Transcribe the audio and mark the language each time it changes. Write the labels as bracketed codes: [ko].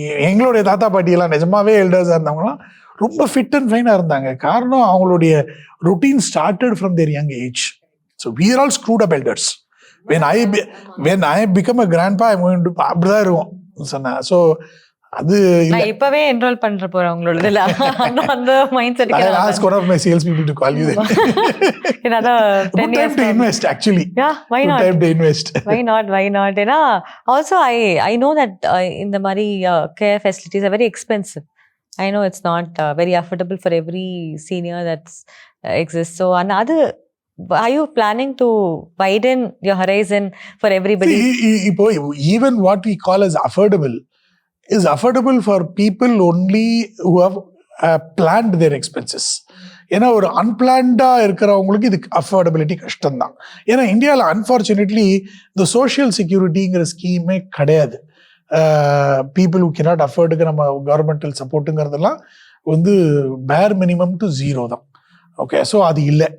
[ta] எங்களுடைய தாத்தா பாட்டியெல்லாம் நிஜமாவே எல்டர்ஸாக இருந்தவங்கலாம் ரொம்ப ஃபிட் அண்ட் ஃபைனாக இருந்தாங்க. காரணம் அவங்களுடைய [en] Routine started from their young age. So we are all screwed up elders. when I become a grandpa, I'm going to [ta] அப்படிதான் இருக்கும் சொன்னேன். ஸோ அது இப்பவே என்ரோல் பண்ற போறேன் உங்களோட இதுல. அந்த mind set [en] I ask one of my sales people to call you then. another 10 years to invest actually. Yeah, why not? Time to invest. why not ஏன்னா also I know that [ta] இந்த மாதிரி [en] care facilities are very expensive. I know it's not very affordable for every senior that's exists. So another, are you planning to widen your horizon for everybody? Even what we call as affordable is affordable for people only who have planned their expenses. [ta] ஏன்னா ஒரு அன்பிளான்டா இருக்கிறவங்களுக்கு இது affordability கஷ்டம்தான். ஏன்னா இந்தியாவில் unfortunately இந்த social செக்யூரிட்டிங்கிற ஸ்கீமே கிடையாது. [en] people who cannot [ta] அஃபோர்டுக்கு நம்ம கவர்மெண்டல் சப்போர்ட்டுங்கிறதெல்லாம் பேர் மினிமம் டு 0 தான். ஓகே, ஸோ அது இல்லை.